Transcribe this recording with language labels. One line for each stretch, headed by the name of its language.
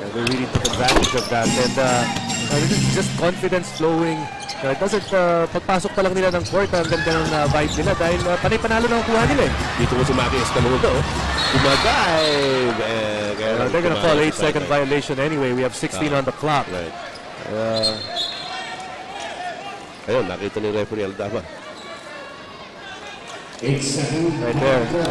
English: They really took advantage of that. And this is just confidence flowing. It doesn't,
Filipino: pagpasok pa lang nila ng court, ang ganda ng vibe nila dahil panay-panalo na ang kuha nila eh. Dito mo si Maki Escalona ito. Kumadive.
English: They're gonna call 8-second violation anyway. We have 16 on the clock. Right.
Filipino: Ayun, nakita ni referee Aldama.
English: 8 seconds. Right there.